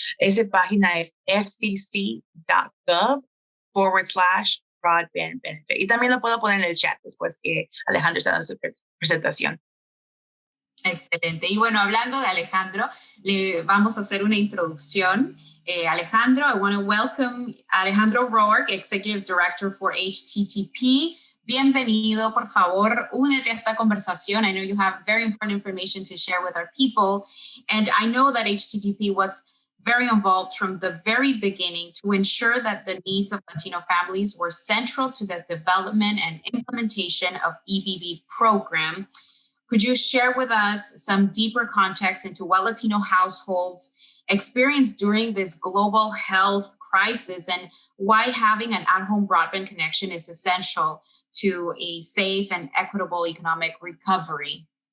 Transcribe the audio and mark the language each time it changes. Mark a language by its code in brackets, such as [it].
[es] Esa página es fcc.gov/broadband benefit. Y también lo puedo poner en el chat después que Alejandro está dando su presentación. Excelente. Y bueno, hablando de Alejandro, le vamos a hacer una introducción. [en] Alejandro, I want to welcome Alejandro Rourke, Executive Director for HTTP. [es] Bienvenido, por favor, únete a esta conversación. [en] I know you have very important information to share with our people. And I know that HTTP was very involved from the very beginning to ensure that the needs of Latino families were central to the development and implementation of EBB program. Could you share with us some deeper context into what Latino households experienced during this global health crisis and why having an at-home broadband connection is essential to a safe and equitable economic recovery?